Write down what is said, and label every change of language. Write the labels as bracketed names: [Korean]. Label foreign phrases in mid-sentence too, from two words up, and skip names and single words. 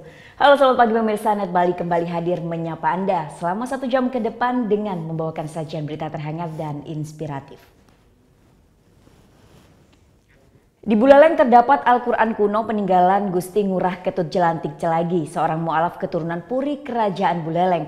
[Indonesian] Halo selamat pagi pemirsa, Net Bali kembali hadir menyapa Anda selama 1 jam ke depan dengan membawakan sajian berita terhangat dan inspiratif. Di Buleleng terdapat Al-Quran kuno peninggalan Gusti Ngurah Ketut Jelantik Celagi, seorang mu'alaf keturunan Puri Kerajaan Buleleng.